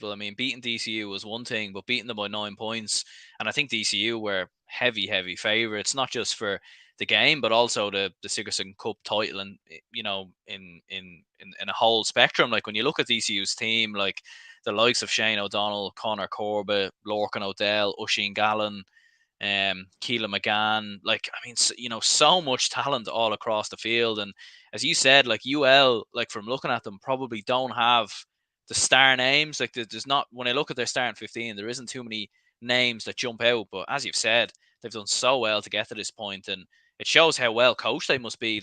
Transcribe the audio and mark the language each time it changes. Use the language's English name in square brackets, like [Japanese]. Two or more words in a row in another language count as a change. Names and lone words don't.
[English] I mean, beating DCU was one thing, but beating them by 9 points, and I think DCU were heavy favourites, not just for the game, but also the Sigerson Cup title, and in a whole spectrum. Like when you look at DCU's team, like the likes of Shane O'Donnell, Connor Corbett, Lorcan O'Dell, Oisin Gallen, Keelan McGann, like I mean, so much talent all across the field. And as you said, like UL, like from looking at them, probably don't have the star names. Like there's not, when I look at their starting 15, there isn't too many names that jump out. But as you've said, they've done so well to get to this point, and it shows how well coached they must be.